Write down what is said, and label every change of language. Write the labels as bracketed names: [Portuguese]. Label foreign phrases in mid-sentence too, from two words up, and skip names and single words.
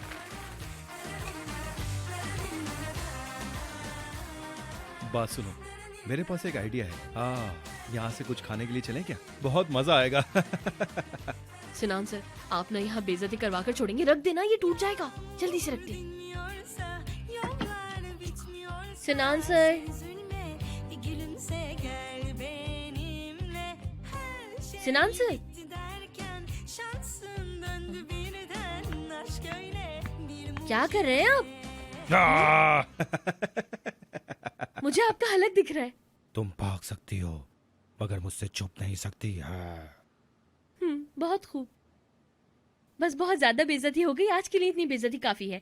[Hindi] बात सुनो, मेरे पास एक आइडिया है। हाँ, यहाँ से कुछ खाने के लिए चलें क्या? बहुत मजा आएगा। सिनान सर, आप ना यहाँ बेइज्जती करवा कर छोड़ेंगे? रख देना, ये टूट जाएगा, जल्दी से रख दे। सिनान सर, [Turkish] bir gülümse gel benimle. Her şey [Hindi] सिनान सर, [Turkish] bitti derken şansın döndü birden. Aşk öyle bir [Hindi] क्या कर रहे हैं आप? मुझे आपका हलक दिख रहा है। तुम भाग सकती हो मगर मुझसे छुप नहीं सकती है। बहुत खूब। बस बहुत ज्यादा बेइज्जती हो गई, आज के लिए इतनी बेइज्जती काफी है।